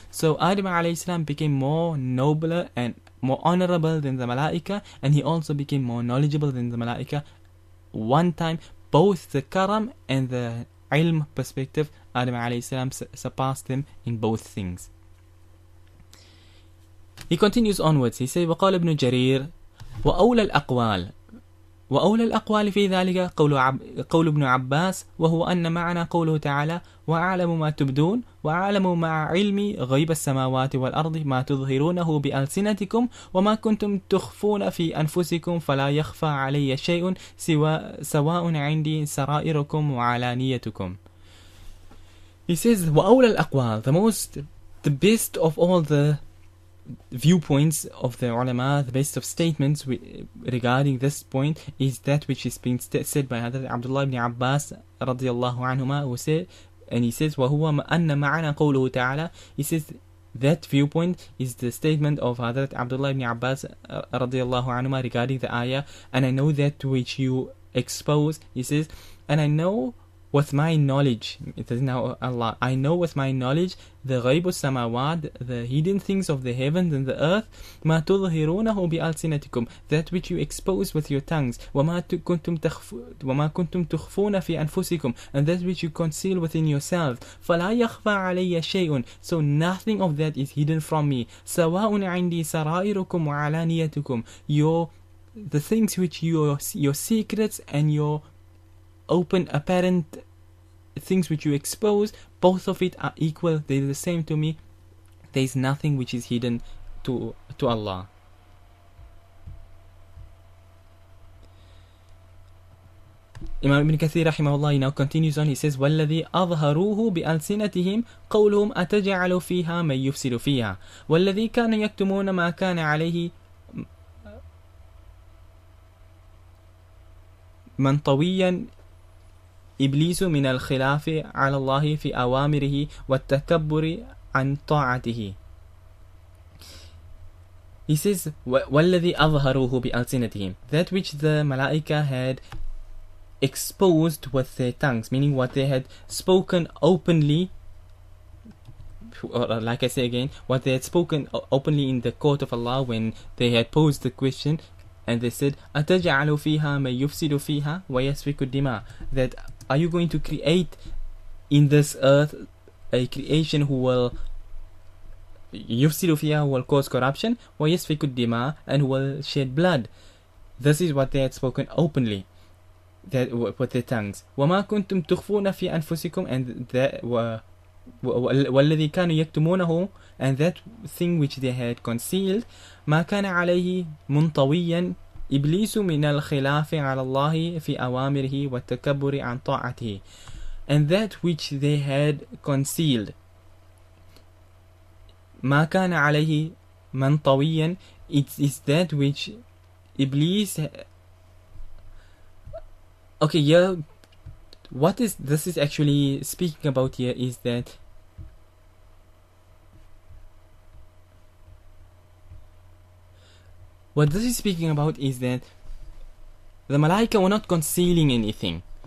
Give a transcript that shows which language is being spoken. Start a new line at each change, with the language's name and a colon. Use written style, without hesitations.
English: So Adam alayhi salam became more nobler and more honorable than the malaika, and he also became more knowledgeable than the malaika. One time, both the karam and the ilm perspective, Adam alayhi salam surpassed them in both things. He continues onwards. He says,
Arabic: وقال ابن جرير وأولى الأقوال في ذلك قول ابن عباس، وهو أن معنى قوله تعالى وأعلم ما تبدون وأعلم مع علمي غيب السماوات والأرض ما تظهرونه بألسنتكم وما كنتم تخفون في أنفسكم فلا يخفى علي شيء سواء عندي سرائركم وعلانيتكم.
English: He says
Arabic: وأولى الأقوال,
English: the best of all the viewpoints of the ulama, the best of statements regarding this point is that which is being said by Hadhrat Abdullah ibn Abbas radiyallahu anhuma, who said, and he says
Arabic: وَهُوَ أَنَّ مَعَنَا قَوْلُهُ تَعَالَى.
English: He says that viewpoint is the statement of Hadhrat Abdullah ibn Abbas radiyallahu anhuma regarding the ayah, and I know that which you expose. He says, and I know with my knowledge, it is now Allah, I know with my knowledge the
Arabic: غيب السماوات,
English: the hidden things of the heavens and the earth,
Arabic: ما تظهرونه بألسنتكم,
English: that which you expose with your tongues,
Arabic: وما كنتم تخفون في أنفسكم,
English: and that which you conceal within yourselves.
Arabic: فلا يخفى علي شيء,
English: so nothing of that is hidden from me.
Arabic: سواء عندي سرائركم وعلانيتكم,
English: the things which your secrets and your open apparent things which you expose, both of it are equal, they are the same to me. There is nothing which is hidden to Allah. Imam Ibn Kathir rahimahullah now continues on. He says
Arabic: وَالَّذِي أَظْهَرُوهُ بِأَلْسِنَتِهِمْ قَوْلُهُمْ أَتَجْعَلُ فِيهَا مَنْ يُفْسِدُ فِيهَا وَالَّذِي كَانَ يَكْتُمُونَ مَا كَانَ عَلَيْهِ منطويا إبليس من الخلاف على الله في أوامره والتكبر عن طاعته.
English: He says
Arabic: وَالَّذِي أَظْهَرُوهُ بِأَلْسِنَتِهِمْ,
English: that which the Malaika had exposed with their tongues, meaning what they had spoken openly, or like I say again, what they had spoken openly in the court of Allah when they had posed the question, and they said
Arabic: أَتَجْعَلُ فِيهَا مَنْ يُفْسِدُ فِيهَا وَيَسْفِكُ الدِّمَاءَ,
English: that are you going to create in this earth a creation who will
Arabic: يُفْسِدُ فِيهَا,
English: who will cause corruption,
Arabic: وَيَسْفِكُ الدِّمَاءَ,
English: and who will shed blood. This is what they had spoken openly, that with their tongues.
Arabic: وَمَا كُنْتُمْ تُخْفُونَ فِي أَنفُسِكُمْ,
English: and that
Arabic: وَالَّذِي كَانُوا يَكْتُمُونَهُ,
English: and that thing which they had concealed.
Arabic: مَا كَانَ عَلَيْهِ مُنْطَوِيًّا إِبْلِيسُ مِنَ الْخِلَافِ عَلَى اللَّهِ فِي أَوَامِرِهِ وَالتَّكَبُّرِ عَنْ طَاعَتِهِ,
English: and that which they had concealed.
Arabic: مَا كَانَ عَلَيْهِ مُنْطَوِيًّا,
English: it is that which Iblis. Okay, yeah. What is this is actually speaking about here is that what this is speaking about is that the Malaika were not concealing anything.